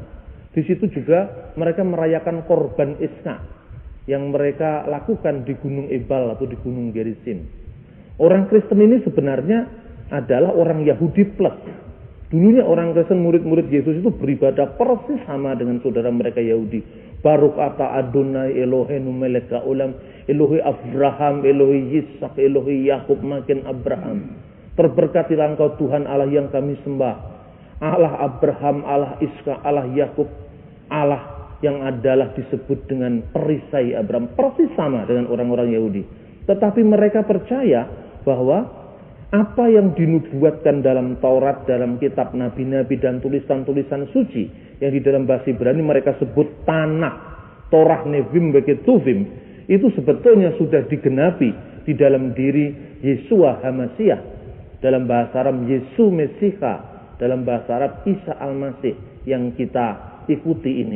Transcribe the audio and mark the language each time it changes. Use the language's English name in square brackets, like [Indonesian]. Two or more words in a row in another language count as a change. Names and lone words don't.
[Indonesian] Di situ juga mereka merayakan korban Ishak yang mereka lakukan di Gunung Ebal atau di Gunung Gerizim. Orang Kristen ini sebenarnya adalah orang Yahudi plus. Dulunya orang Kristen, murid-murid Yesus itu beribadah persis sama dengan saudara mereka Yahudi. [Hebrew] ברוך אתה אדוני אלוהינו מלך העולם, אלוהי אברהם, אלוהי יצחק, אלוהי יעקב, מגן אברהם. [Indonesian] Terberkatilah Engkau Tuhan Allah yang kami sembah, Allah Abraham, Allah Ishak, Allah Yakub, Allah yang adalah disebut dengan perisai Abraham. Persis sama dengan orang-orang Yahudi. Tetapi mereka percaya bahwa apa yang dinubuatkan dalam Taurat, dalam kitab nabi-nabi dan tulisan-tulisan suci yang di dalam bahasa Ibrani mereka sebut Tanakh, Torah, Nevim, Ketuvim, itu sebetulnya sudah digenapi di dalam diri Yeshua HaMashiach, dalam bahasa Arab Yesu Mesiha, dalam bahasa Arab Isa Al-Masih yang kita ikuti ini.